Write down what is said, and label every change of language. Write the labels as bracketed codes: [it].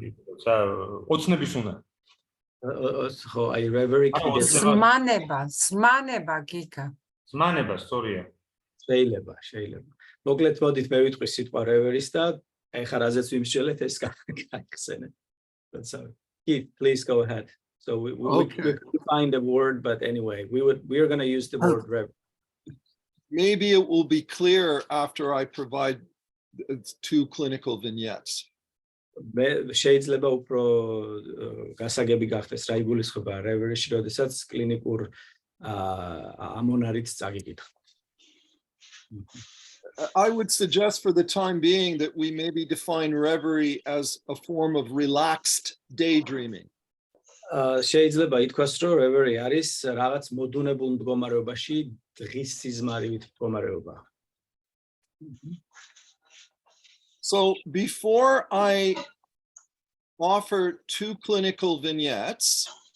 [ka] როცა ოცნების უნდა. ხო, აი reverie კიდე ზმანება გიგა. ზმანება, სწორია. შეიძლება. მოკლედ მოდით მე ვიტყვი სიტყვა reverie-ის და ეხლა რაზეც ვიმსჯელეთ ეს გაიხსენეთ. [en] That's all. Keith, please go ahead. So we could find a word, but anyway, we are going to use the word reverie. Maybe it will be clear after I provide two clinical vignettes. [ka] შეიძლება უფრო გასაგები გახდეს რა იგულისხმება reverie-ში, როდესაც კლინიკურ ამონარით წაგიკითხავთ. [en] I would suggest for the time being that we maybe define reverie as a form of relaxed daydreaming. [ka] შეიძლება ითქვას, რომ reverie არის რაღაც მოდუნებულ მდგომარეობაში დღის სიზმარივით მდგომარეობა. [en] So before I offer two clinical vignettes,